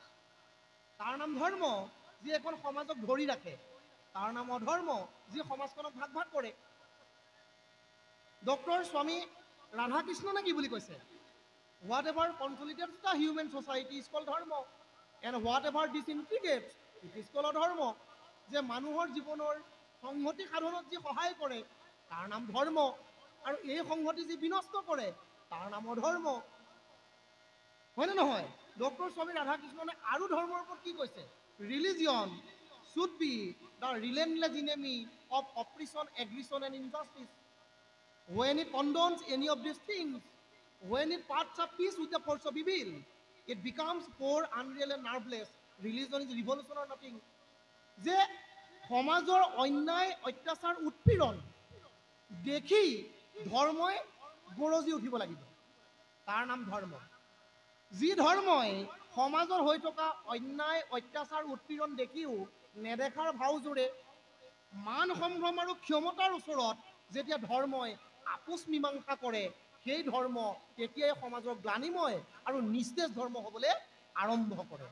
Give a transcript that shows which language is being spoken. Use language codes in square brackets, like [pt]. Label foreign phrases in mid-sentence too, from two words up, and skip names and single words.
[as] তাৰ নাম ধৰ্ম যি এখন সমাজক ধৰি ৰাখে, তাৰ নাম অধৰ্ম যি সমাজখনক ভাগ ভাগ কৰে। ডক্টৰ স্বামী ৰাধাকৃষ্ণনে কি বুলি কৈছে? [en] whatever consolidates the human society is called dharma and whatever disintegrates it is called adharma. [as] যে মানুহৰ জীৱনৰ সংহতি সাধনত যি সহায় কৰে তাৰ নাম ধৰ্ম, আৰু এই সংহতি যি বিনষ্ট কৰে তাৰ নাম অধৰ্ম। হয়নে নহয়? ডক্টৰ স্বামী ৰাধাকৃষ্ণনে আৰু ধৰ্মৰ ওপৰত কি কৈছে? [en] religion should be the relentless enemy of oppression, aggression and injustice. When it condones any of these things, when it parts of peace with the force of evil, it becomes poor, unreal and nerveless. Religion is revolution or nothing. [as] যে সমাজৰ অন্যায় অত্যাচাৰ উৎপীড়ন দেখি ধৰ্মই গৰজি উঠিব লাগিব, তাৰ নাম ধৰ্ম। যি ধৰ্মই সমাজৰ হৈ থকা অন্যায় অত্যাচাৰ উৎপীড়ন দেখিও নেদেখাৰ ভাওজোৰে মান সম্ভ্ৰম আৰু ক্ষমতাৰ ওচৰত যেতিয়া ধৰ্মই আপোচ মীমাংসা কৰে, সেই ধৰ্ম তেতিয়াই সমাজৰ গ্লানিময় আৰু নিস্তেজ ধৰ্ম হ'বলৈ আৰম্ভ কৰে।